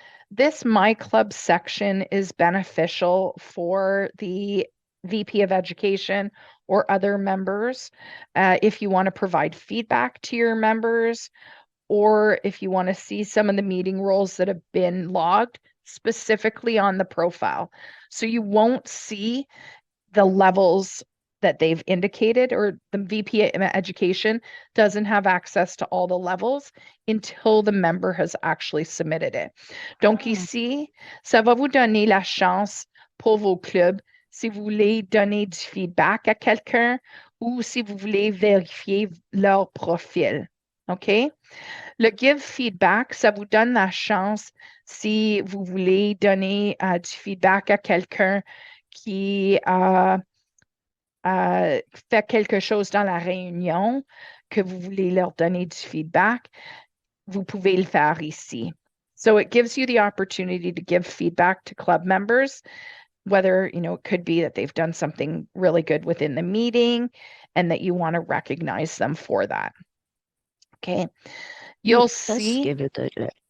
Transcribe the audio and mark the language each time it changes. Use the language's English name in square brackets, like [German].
[English] This My Club section is beneficial for the VP of Education or other members if you want to provide feedback to your members, or if you want to see some of the meeting roles that have been logged specifically on the profile. So you won't see the levels that they've indicated, or the VP of Education doesn't have access to all the levels until the member has actually submitted it. [French] Donc ici, ça va vous donner la chance pour vos clubs si vous voulez donner du feedback à quelqu'un ou si vous voulez vérifier leur profil. OK? Le give feedback, ça vous donne la chance si vous voulez donner du feedback à quelqu'un qui fait quelque chose dans la réunion, que vous voulez leur donner du feedback, vous pouvez le faire ici. [English] So it gives you the opportunity to give feedback to club members, whether, it could be that they've done something really good within the meeting and that you want to recognize them for that. Okay. You'll see. Give it a...